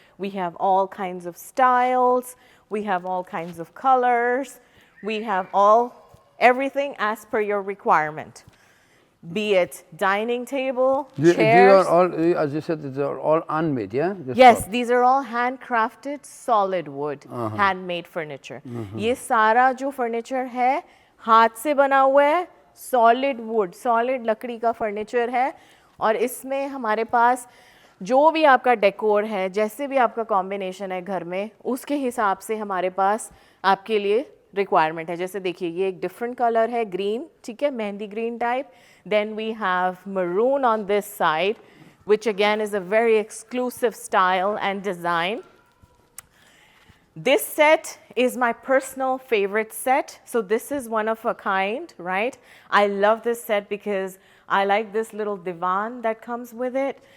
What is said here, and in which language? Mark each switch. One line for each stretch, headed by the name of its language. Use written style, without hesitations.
English: We have all kinds of styles. We have all kinds of colors. We have everything as per your requirement. Be it dining table, chairs. These are all, as you said, these are all unmade, yeah? Yes, these are all handcrafted solid wood, handmade furniture.
Hindi: ये सारा जो furniture है हाथ से बना हुआ है, solid wood, solid लकड़ी का furniture है, और इसमें हमारे पास जो भी आपका डेकोर है, जैसे भी आपका कॉम्बिनेशन है घर में, उसके हिसाब से हमारे पास आपके लिए रिक्वायरमेंट है। जैसे देखिए ये एक डिफरेंट कलर है, ग्रीन, ठीक है, mehndi green type.
English: Then we have maroon on this side, which again is a very exclusive style and design. This set is my personal favorite set. So this is one of a kind, right? I love this set because I like this little divan that comes with it.